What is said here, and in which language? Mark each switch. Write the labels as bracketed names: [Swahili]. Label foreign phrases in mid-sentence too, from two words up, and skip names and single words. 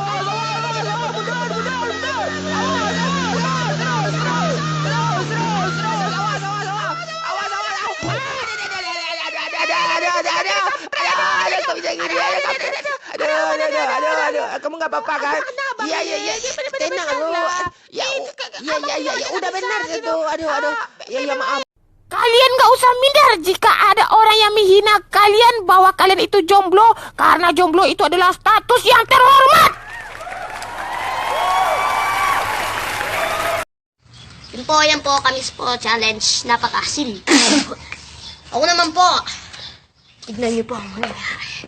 [Indonesian] Aduh, kamu nggak apa-apa kan? Iya. Tenang lu. Ya, udah benar itu. Aduh. Ya maaf. Kalian gak usah minder jika ada orang yang menghina kalian bahwa kalian itu jomblo, karena jomblo itu adalah status yang terhormat. [Filipino] Yan po kami po challenge. Napakasim. Ako naman po. Tignan niyo po ang nangyari.